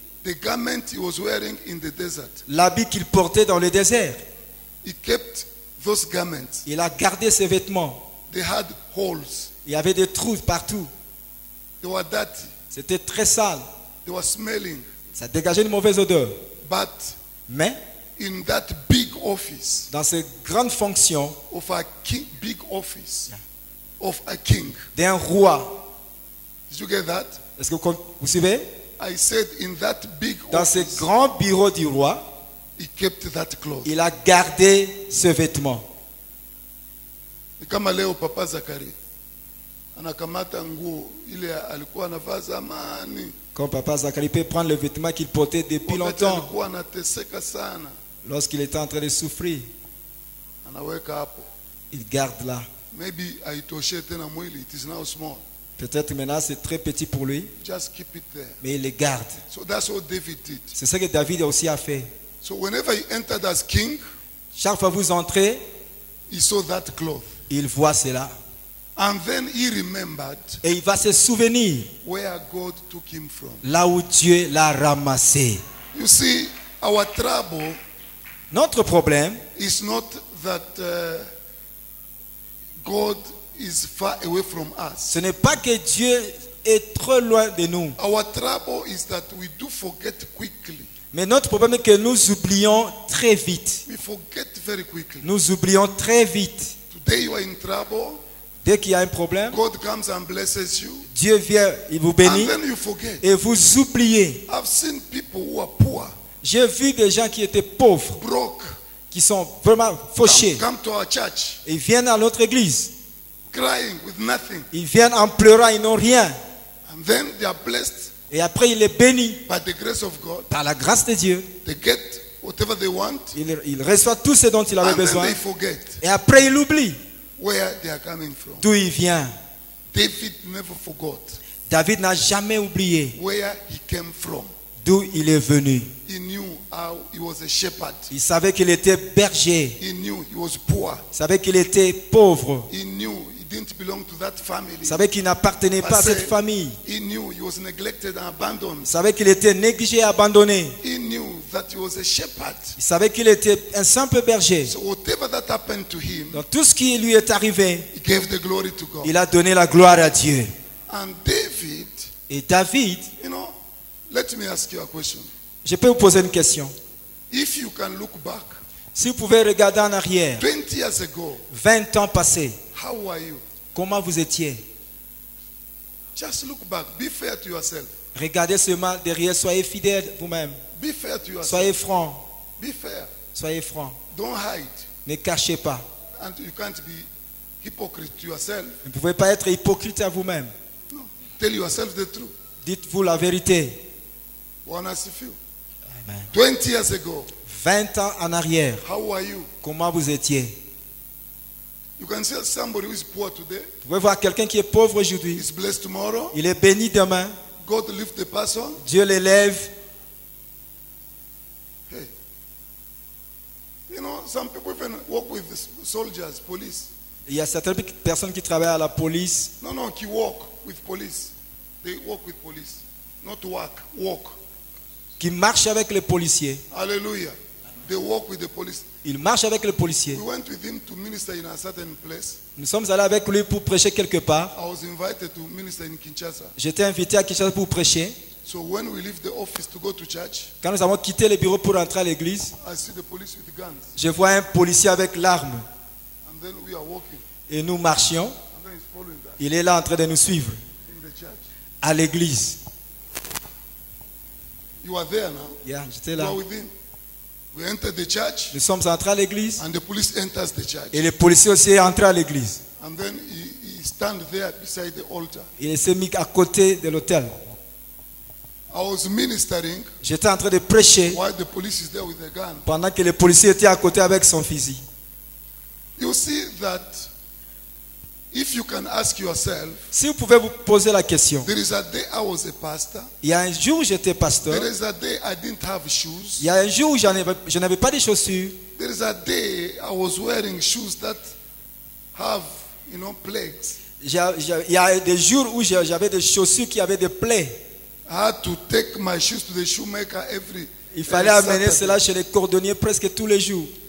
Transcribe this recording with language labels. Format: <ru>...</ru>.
<en>the garment he was wearing in the desert.</en> <fr>l'habit qu'il portait dans le désert.</fr> <en>He kept those garments.</en> <fr>Il a gardé ses vêtements.</fr> <en>They had holes.</en> <fr>Il y avait des trous partout.</fr> <en>They were dirty.</en> <fr>C'était très sale.</fr> <en>They were smelling.</en> <fr>Ça dégageait une mauvaise odeur.</fr> <en>But</en> <fr>Mais</fr> <en>in that big office</en> <fr>dans ces grandes fonctions</fr> <en>of a king, big office of a king.</en> <fr>d'un roi,</fr> <en>Did you get that?</en> <fr>est-ce que vous suivez?</fr> <en>I said in that big</en> <fr>Dans ce</fr> <en>office,</en> <fr>grand bureau du roi,</fr> <en>he kept that cloth.</en> <fr>il a gardé ce vêtement.</fr> <sw>Ni kama leo Papa Zakari anakamata nguo ile alikuwa anavaa zamani.</sw> <fr>Comme Papa Zacharie peut prendre le vêtement qu'il portait depuis</fr> <sw>Wakati</sw> <fr>longtemps,</fr> <sw>alikuwa anateseka sana,</sw> <fr>lorsqu'il était en train de souffrir,</fr> <sw>anaweka hapo.</sw> <fr>il garde là.</fr> <sw>Maybe aitoshe tena mwili,</sw> <en>it is now small.</en> <fr>Peut-être maintenant c'est très petit pour lui,</fr> <en>Just keep it there.</en> <fr>mais il le garde.</fr> <en>So that's what David did.</en> <fr>C'est ce que David aussi a fait.</fr> <en>So whenever he entered as king,</en> <fr>Chaque fois que vous entrez,</fr> <en>he saw that cloth.</en> <fr>il voit cela.</fr> <en>And then he remembered</en> <fr>Et il va se souvenir</fr> <en>where God took him from.</en> <fr>là où Dieu l'a ramassé.</fr> <en>You see, our trouble</en> <fr>Notre problème,</fr> <en>is not that God is far away from us.</en> <fr>ce n'est pas que Dieu est trop loin de nous.</fr> <en>Our trouble is that we do forget quickly.</en> <fr>Mais notre problème est que nous oublions très vite.</fr> <en>We forget very quickly.</en> <fr>Nous oublions très vite.</fr> <en>Today you are in trouble.</en> <fr>Dès qu'il y a un problème,</fr> <en>God comes and blesses you.</en> <fr>Dieu vient, il vous bénit</fr> <en>And then you forget.</en> <fr>et vous oubliez.</fr> <en>I've seen people who are poor,</en> <fr>J'ai vu des gens qui étaient pauvres,</fr> <en>broke,</en> <fr>qui sont vraiment fauchés.</fr> <en>come to our church,</en> <fr>Ils viennent à notre église.</fr> <en>crying with nothing.</en> <fr>Ils viennent en pleurant, ils n'ont rien.</fr> <en>And then they are blessed</en> <fr>Et après, il est béni</fr> <en>by the grace of God.</en> <fr>par la grâce de Dieu.</fr> <en>They get whatever they want.</en> <fr>Il reçoit tout ce dont il avait</fr> <en>And then</en> <fr>besoin.</fr> <en>they forget</en> <fr>Et après, il oublie</fr> <en>where they are coming from.</en> <fr>d'où il vient.</fr> <en>David never forgot</en> <fr>David n'a jamais oublié</fr> <en>where he came from.</en> <fr>d'où il est venu.</fr> <en>He knew how he was a shepherd.</en> <fr>Il savait qu'il était berger.</fr> <en>He knew he was poor.</en> <fr>Il savait qu'il était pauvre.</fr> <en>He knew he didn't belong to that family.</en> <fr>Il savait qu'il n'appartenait pas à cette famille.</fr> <en>He knew he was neglected and abandoned.</en> <fr>Il savait qu'il était négligé et abandonné.</fr> <en>He knew that he was a shepherd.</en> <fr>Il savait qu'il était un simple berger.</fr> <en>So whatever that happened to him,</en> <fr>Dans tout ce qui lui est arrivé,</fr> <en>he gave the glory to God.</en> <fr>il a donné la gloire à Dieu.</fr> <en>And David,</en> <fr>Et David,</fr> <en>you know, let me ask you a question.</en> <fr>je peux vous poser une question.</fr> <en>If you can look back,</en> <fr>Si vous pouvez regarder en arrière,</fr> <en>20 years ago,</en> <fr>20 ans passés,</fr> <en>how were you?</en> <fr>comment vous étiez?</fr> <en>Just look back. Be fair to yourself.</en> <fr>Regardez seulement derrière, soyez fidèles vous-même.</fr> <en>Be fair to yourself.</en> <fr>Soyez francs.</fr> <en>Be fair.</en> <fr>Soyez francs.</fr> <en>Don't hide.</en> <fr>Ne cachez pas.</fr> <en>And you can't be hypocrite to yourself.</en> <fr>Vous ne pouvez pas être hypocrite à vous-même.</fr> <en>No. Tell yourself the truth.</en> <fr>Dites-vous la vérité.</fr> <en>One has a few. Amen. 20 years ago,</en> <fr>20 ans en arrière,</fr> <en>how were you?</en> <fr>comment vous étiez?</fr> <en>You can see somebody who is poor today,</en> <fr>Vous pouvez voir quelqu'un qui est pauvre aujourd'hui.</fr> <en>is blessed tomorrow.</en> <fr>Il est béni demain.</fr> <en>God lift the person.</en> <fr>Dieu l'élève.</fr> <en>Hey. You know, some people even work with soldiers, police.</en> <fr>Il y a certaines personnes qui travaillent à la police.</fr> <en>No, qui walk with police. They walk with police. Not work, walk.</en> <fr>Qui marchent avec les policiers.</fr> <en>Hallelujah. They walk with the police.</en> <fr>Il marche avec les policiers.</fr> <en>We went with him to minister in a certain place.</en> <fr>Nous sommes allés avec lui pour prêcher quelque part.</fr> <en>I was invited to minister in Kinshasa.</en> <fr>J'étais invité à Kinshasa pour prêcher.</fr> <en>So when we leave the office to go to church,</en> <fr>Quand nous avons quitté le bureau pour entrer à l'église,</fr> <en>I see the police with guns.</en> <fr>je vois un policier avec l'arme.</fr> <en>And then we are walking.</en> <fr>Et nous marchions.</fr> <en>And then he's following us</en> <fr>Il est là en train de nous suivre</fr> <en>in the church.</en> <fr>à l'église.</fr> <en>You are there now.</en> <fr>Yeah, j'étais</fr> <en>You</en> <fr>là.</fr> <en>are with him. We entered the church</en> <fr>Nous sommes entrés à l'église.</fr> <en>and the police enters the church.</en> <fr>Et le policier aussi est entré à l'église.</fr> <en>And then he stand there beside the altar.</en> <fr>Il s'est mis à côté de l'autel.</fr> <en>I was ministering</en> <fr>J'étais en train de prêcher</fr> <en>while the police is there with a gun.</en> <fr>pendant que le policier était à côté avec son fusil.</fr> <en>You see that if you can ask yourself,</en> <fr>Si vous pouvez vous poser la question,</fr> <en>there is a day I was a pastor.</en> <fr>il y a un jour où j'étais pasteur,</fr> <en>There is a day I didn't have shoes.</en> <fr>il y a un jour où je n'avais pas de chaussures,</fr> <en>There is a day I was wearing shoes that have, plagues.</en> <fr>il y a des jours où j'avais des chaussures qui avaient des plaies.</fr> <en>I had to take my shoes to the shoemaker every</en> <fr>Il fallait amener</fr> <en>Saturday.</en> <fr>cela chez les cordonniers presque tous les jours.</fr>